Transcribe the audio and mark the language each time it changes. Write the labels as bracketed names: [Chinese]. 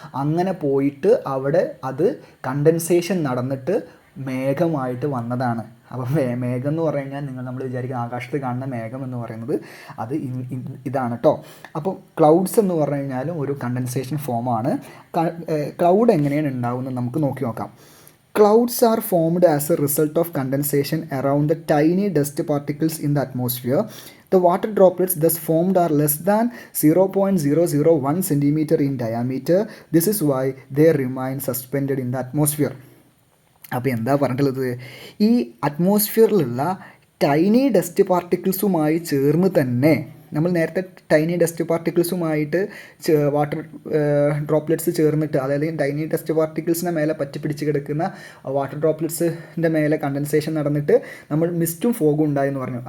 [Malayalam] അങ്ങനെ പോയിട്ട് അവിടെ അത് കണ്ടൻസേഷൻ നടന്നിട്ട് മേഘമായിട്ട് വന്നതാണ്. അപ്പോൾ മേഘം എന്ന് പറഞ്ഞു കഴിഞ്ഞാൽ നമ്മൾ വിചാരിക്കുന്ന ആകാശത്ത് കാണുന്ന മേഘം എന്ന് പറയുന്നത് അത് ഇതാണ് കേട്ടോ. അപ്പോൾ ക്ലൗഡ്സ് എന്ന് പറഞ്ഞു കഴിഞ്ഞാലും ഒരു കണ്ടൻസേഷൻ ഫോമാണ്. ക്ലൗഡ് എങ്ങനെയാണ് ഉണ്ടാവുന്നത് നമുക്ക് നോക്കി നോക്കാം. [English] Clouds are formed as a result of condensation around the tiny dust particles in the atmosphere. The water droplets thus formed are less than 0.001 centimeter in diameter. This is why they remain suspended in the atmosphere. [Malayalam] അപ്പോൾ എന്താ പറഞ്ഞിട്ടുള്ളത്, ഈ അറ്റ്മോസ്ഫിയറിലുള്ള tiny dust പാർട്ടിക്കിൾസുമായി ചേർന്ന് തന്നെ നമ്മൾ നേരത്തെ tiny dust പാർട്ടിക്കിൾസുമായിട്ട് water droplets ചേർന്നിട്ട്, അതായത് ടൈനി ഡസ്റ്റ് പാർട്ടിക്കിൾസിൻ്റെ മേലെ പറ്റി പിടിച്ച് കിടക്കുന്ന വാട്ടർ ഡ്രോപ്ലെറ്റ്സിൻ്റെ മേലെ കണ്ടൻസേഷൻ നടന്നിട്ട് നമ്മൾ മിസ്റ്റും ഫോഗും ഉണ്ടായെന്ന് പറഞ്ഞു.